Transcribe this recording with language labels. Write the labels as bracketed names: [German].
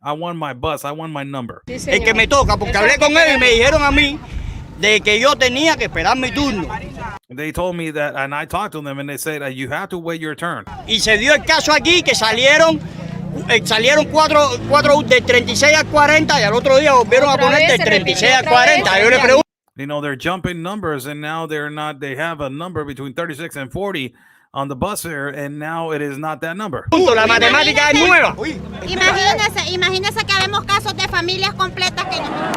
[English] I want my bus. I want my number. [Spanish] El que me toca, porque hablé con él y me dijeron a mí de que yo tenía que esperar mi turno. [English] They told me that, and I talked to them, and they said you have to wait your turn. [Spanish] Y se dio el caso aquí que salieron 4 de 36 a 40 y al otro día volvieron a poner de 36 a 40. Yo le pregunto. [English] They're jumping numbers, and now they have a number between 36 and 40 on the bus fare, and now it is not that number. [Spanish] La matemática es nueva. Imagínese que vemos casos de familias completas que no.